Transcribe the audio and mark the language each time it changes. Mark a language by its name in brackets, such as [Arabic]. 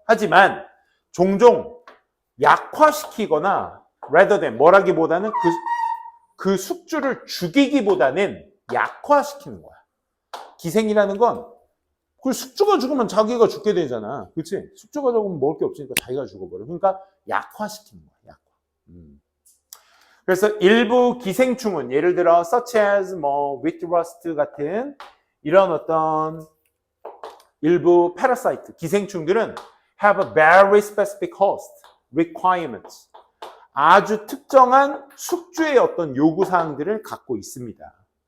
[Korean] 하지만 종종 약화시키거나 [English] rather than [Korean] 뭐라기보다는 그 숙주를 죽이기보다는 약화시키는 거야. 기생이라는 건 그 숙주가 죽으면 자기가 죽게 되잖아. 그렇지? 숙주가 죽으면 먹을 게 없으니까 자기가 죽어버려. 그러니까 약화시키는 거야. 약화. 그래서 일부 기생충은 예를 들어 [English] such as wheat rust [Korean] 같은 이런 어떤 일부 [English] parasite [Korean] 기생충들은 [English] have a very specific host requirements. [Korean] 아주 특정한 숙주의 어떤 요구 사항들을 갖고 있습니다.